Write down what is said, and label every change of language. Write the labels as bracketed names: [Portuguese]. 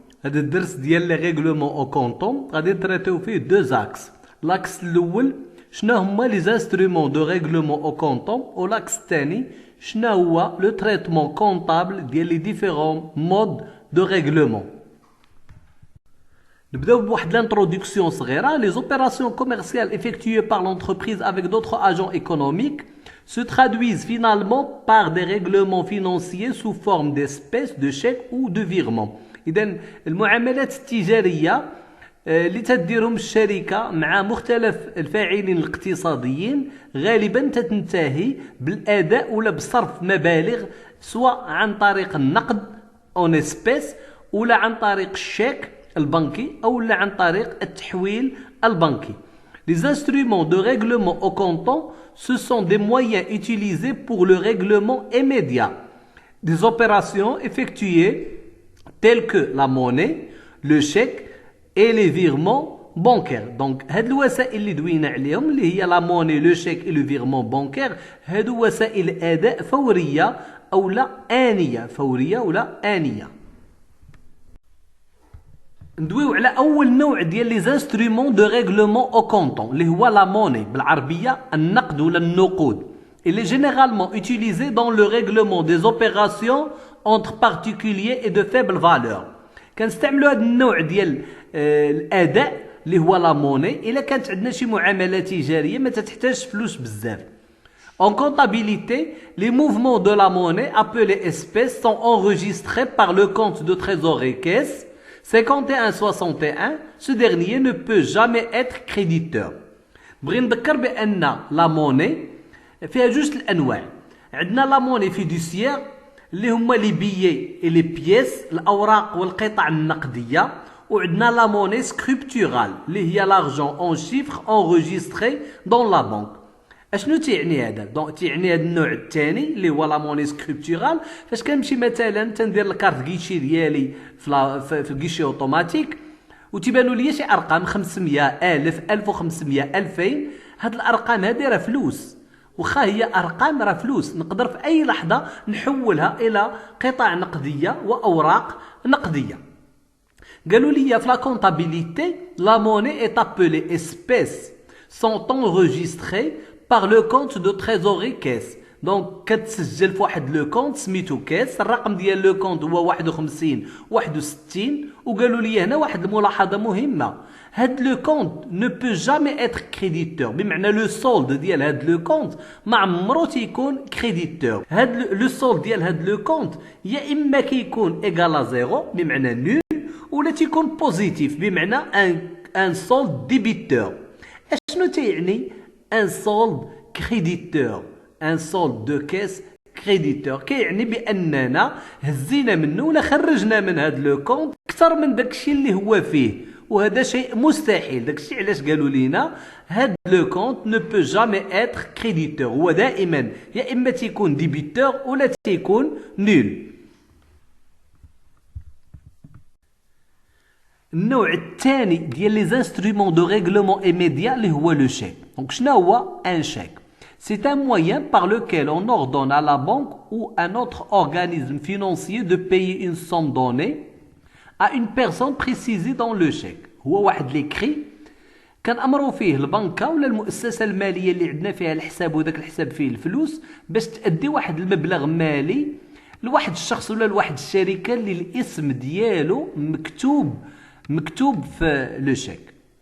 [Arabic] هذا الدرس ديال لي ريغلومون او كونطون غادي نتراتيو فيه دو زاكس. لاكس الاول شنو هما لي زانسترومون دو ريغلومون او كونطون، ولاكس الثاني شنو هو لو تريتمون كونطابل ديال لي ديفيرون مود دو ريغلومون. نبداو بواحد لانتروداكسيون صغيره. [French] Les opérations commerciales effectuées par l'entreprise avec d'autres agents économiques se traduisent finalement par des règlements financiers sous forme d'espèces, de chèques ou de virements. [Arabic] إذا المعاملات التجارية اللي تديرهم الشركة مع مختلف الفاعلين الاقتصاديين غالبا تنتهي بالأداء ولا بصرف مبالغ، سواء عن طريق النقد اون اسبيس ولا عن طريق الشيك البنكي او عن طريق التحويل البنكي. [French] Les instruments de règlement au comptant, ce sont des moyens utilisés pour le règlement immédiat des opérations effectuées telles que la monnaie, le chèque et les virements bancaires. [Arabic] Donc هاد الوسائل اللي دوينا عليهم اللي هي [French] la monnaie, le chèque et le virement bancaire [Arabic] هادو وسائل اداء فوريه او لا آنية، فوريه ولا آنية. ندويو على اول نوع ديال لي زانسترومون دو ريغلومون او كونطون اللي هو لا موني، بالعربيه النقد ولا النقود. [French] Il est généralement utilisé dans le règlement des opérations entre particuliers et de faible valeur. [Arabic] كنستعملوا هذا النوع ديال الاداء اللي هو لا موني الا كانت عندنا شي معامله تجاريه ما تحتاجش فلوس بزاف. [French] En comptabilité, les mouvements de la monnaie appelés espèces sont enregistrés par le compte de trésorerie caisse 5161. Ce dernier ne peut jamais être créditeur. [Arabic] بغي نذكر بان لا موني فيها جوج الانواع. عندنا لا موني فيدوسيير اللي هما لي بيي اي لي بييس، الاوراق والقطع النقديه، وعندنا لا موني سكريبتورال اللي هي لارجون اون شيفر انريجستري دون لا بنك. اشنو تيعني هذا؟ دونك تيعني هذا النوع الثاني اللي هو لا موني سكريبتورال. فاش كنمشي مثلا تندير الكارت كيشي ديالي في الكيشي اوتوماتيك وتيبانوا لي شي ارقام 500 1000 1500 2000، هاد الارقام هادي راه فلوس، واخا هي ارقام راه فلوس، نقدر في اي لحظه نحولها الى قطع نقديه واوراق نقديه. قالوا لي في لا كونطابيليتي لا موني [French] est appelée espèces sont enregistrées par le compte de trésorerie caisse. [Arabic] دونك كتسجل في واحد لو كونت سميتو كاس، الرقم ديال لو كونت هو 51 61. وقالوا لي هنا واحد الملاحظه مهمه، هاد لو كونت نو بو جامي اتر كريديتور، بمعنى لو سولد ديال هاد لو كونت ما عمرو تيكون كريديتور. هاد لو سولد ديال هاد لو كونت يا اما كيكون ايغال زيرو بمعنى نول، ولا تيكون بوزيتيف بمعنى ان سولد ديبيتور. اشنو تيعني ان سولد كريديتور؟ ان سولد دو كيس كريديتور كيعني باننا هزينا منه ولا خرجنا من هذا لو كونت اكثر من داكشي اللي هو فيه، وهذا شيء مستحيل. داكشي علاش قالوا لينا هذا لو كونت نو بو جامي اتر كريديتور، هو دائما يا اما تيكون ديبيتور ولا تيكون نول. النوع الثاني ديال لي زانسترومون دو ريغلومون ايميديا اللي هو لو شيك. دونك شنو هو ان شيك؟ [French] C'est un moyen par lequel on ordonne à la banque ou un autre organisme financier de payer une somme donnée à une personne précisée dans le chèque. [Arabic] هو واحد ليكري كنأمروا فيه البنكة ولا المؤسسة المالية اللي عندنا فيها الحساب وذاك الحساب فيه الفلوس باش تأدي واحد المبلغ مالي لواحد الشخص ولا لواحد الشركة اللي الاسم ديالو مكتوب في لو شيك.